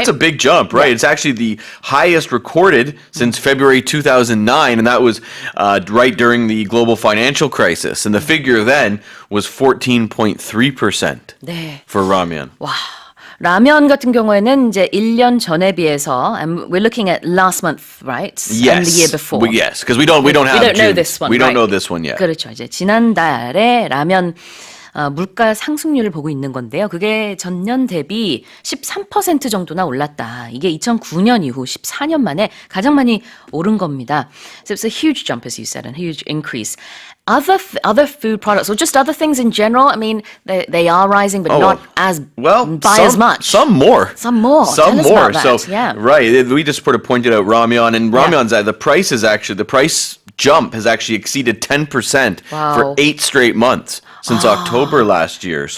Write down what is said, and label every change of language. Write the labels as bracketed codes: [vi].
[en] That's a big jump, right? Yeah. It's actually the highest recorded since February 2009, and that was right during the global financial crisis. And the figure then was 14.3% for ramyeon. Wow. [ko] 라면 같은 경우에는 이제 1년 전에 비해서, [en] and we're looking at last month, right? Yes. And the year before. Yes, because we don't know this one. We don't know this one yet. [ko] 그렇죠. 이제 지난달에 라면 물가 상승률을 보고 있는 건데요. 그게 전년 대비 13% 정도나 올랐다. 이게 2009년 이후 14년 만에 가장 많이 오른 겁니다. [en] So it's a huge jump, as you said, and a huge increase. Other food products, or just other things in general, I mean, they are rising, but not as as much. Some more. Some more. Some Tell us more. About that. So yeah. Right, we just sort of pointed out ramyeon, and ramyeon's the price jump has actually exceeded 10% for 8 straight months since October last year.